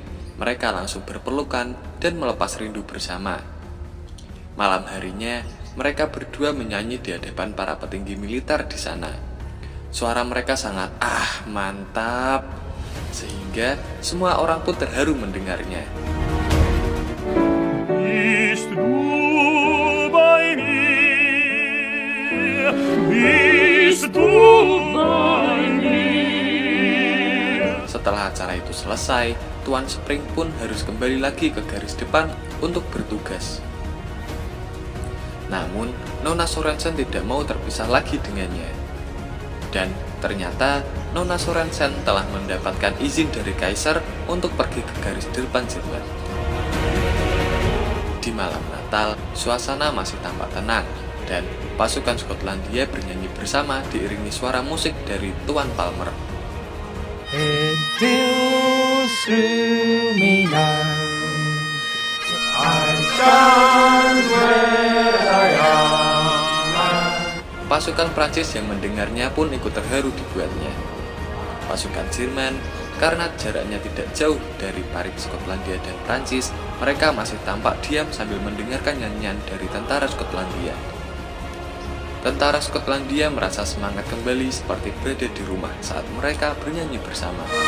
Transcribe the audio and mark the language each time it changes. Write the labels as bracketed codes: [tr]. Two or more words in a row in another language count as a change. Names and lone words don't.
[id] Mereka langsung berpelukan dan melepas rindu bersama. Malam harinya, mereka berdua menyanyi di hadapan para petinggi militer di sana. Suara mereka sangat mantap, sehingga semua orang pun terharu mendengarnya. [de] Bist du bei mir? Bist du bei mir? [id] Setelah acara itu selesai, Tuan Spring pun harus kembali lagi ke garis depan untuk bertugas. Namun, Nona Sorensen tidak mau terpisah lagi dengannya. Dan ternyata Nona Sorensen telah mendapatkan izin dari Kaisar untuk pergi ke garis depan Jerman. Di malam Natal, suasana masih tampak tenang dan pasukan Skotlandia bernyanyi bersama diiringi suara musik dari Tuan Palmer. [en] It deals through me now. I stand where I am. [id] Pasukan Prancis yang mendengarnya pun ikut terharu dibuatnya. Pasukan Jerman, karena jaraknya tidak jauh dari parit Skotlandia dan Prancis, mereka masih tampak diam sambil mendengarkan nyanyian dari tentara Skotlandia. Tentara Skotlandia merasa semangat kembali seperti berada di rumah saat mereka bernyanyi bersama.